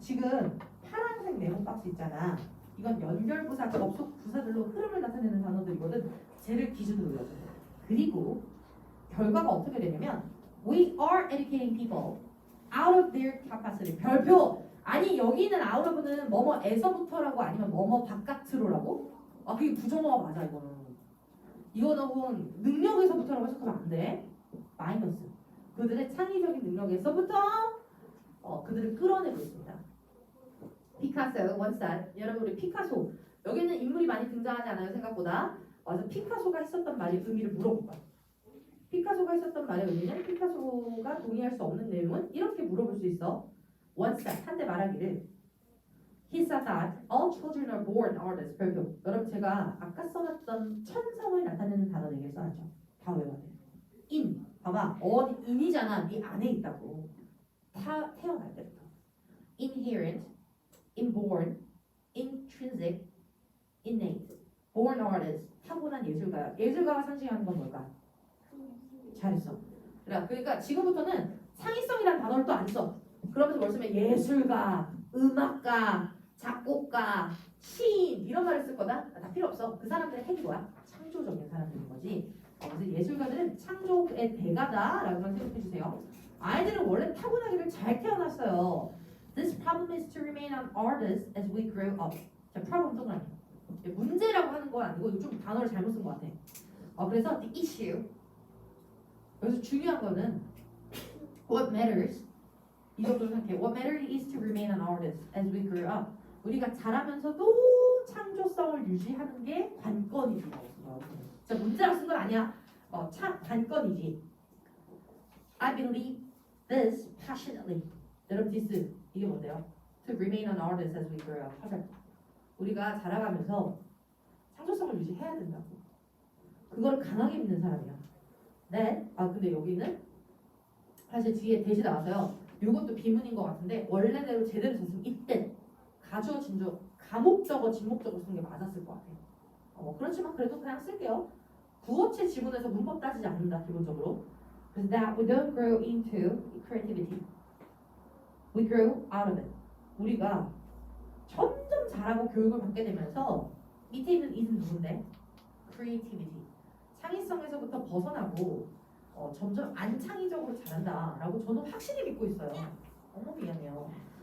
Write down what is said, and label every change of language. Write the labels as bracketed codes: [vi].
[ko] 지금 파란색 네모 박스 있잖아. 이건 연결부사, 접속 부사들로 흐름을 나타내는 단어들이거든. 쟤를 기준으로 외워줘요. 그리고 결과가 어떻게 되냐면 [en] We are educating people out of their capacity. [ko] 별표. 아니 여기 있는 out of는 뭐뭐에서부터라고 아니면 뭐뭐 바깥으로라고? 그게 부정어가 맞아 이거는. 이거는 능력에서부터라고 해석하면 안 돼. 마이너스. 그들의 창의적인 능력에서부터 그들을 끌어내고 있습니다. 피카소, 원산. 여러분 우리 피카소. 여기는 인물이 많이 등장하지 않아요 생각보다. 그래서 피카소가 했었던 말의 의미를 물어볼 거야. 피카소가 했었던 말의 의미는 피카소가 동의할 수 없는 내용은 이렇게 물어볼 수 있어. 원산. 한때 말하기를 [en] He said that all children are born artists. [ko] 별표. 여러분 제가 아까 써놨던 천성을 나타내는 단어 4개 써놨죠. 다 외워야 돼. in. 봐봐. in이잖아. 네 안에 있다고. 태어날 때부터. Inherent [en] inborn, intrinsic, innate. born artist, [ko] 타고난 예술가야. 예술가가 상징하는 건 뭘까? 잘했어. 그러니까 지금부터는 창의성이라는 단어를 또 안 써. 그러면서 뭘 쓰면 예술가, 음악가, 작곡가, 시인 이런 말을 쓸 거다? 다 필요 없어. 그 사람들의 핵이 뭐야? 창조적인 사람들인 거지. 그래서 예술가들은 창조의 대가다라고만 생각해 주세요. 아이들은 원래 타고나기를 잘 태어났어요. [en] This problem is to remain an artist as we grow up. [ko] 자, problem 동그라미. 문제라고 하는 건 아니고 이거 좀 단어를 잘못 쓴 것 같아. 그래서 [en] the issue. [ko] 여기서 중요한 거는 [en] what matters. [ko] 이 정도로 생각해. [en] What matters is to remain an artist as we grow up. [ko] 우리가 자라면서도 창조성을 유지하는 게 관건이지. 자, 문제라고 쓴 건 아니야. 관건이지. [en] I believe this passionately. [ko] 여러분 this 이게 뭔데요? [en] To remain an artist as we grow up. [ko] 하자. 우리가 자라가면서 창조성을 유지해야 된다고. 그걸 강하게 믿는 사람이야. 네. 근데 여기는 사실 뒤에 대시 나와서요. 이것도 비문인 것 같은데 원래대로 제대로 썼으면 이때 가주어 진주 가목적어 진목적으로 쓰는 게 맞았을 것 같아요. 그렇지만 그래도 그냥 쓸게요. 구어체 지문에서 문법 따지지 않는다 기본적으로. 그래서 [en] that we don't grow into creativity. We grow out of it. [ko] 우리가 점점 잘하고 교육을 받게 되면서 밑에 있는 is는 누군데? [en] creativity. [ko] 창의성에서부터 벗어나고 점점 안 창의적으로 자란다라고 저는 확실히 믿고 있어요. 너무 미안해요.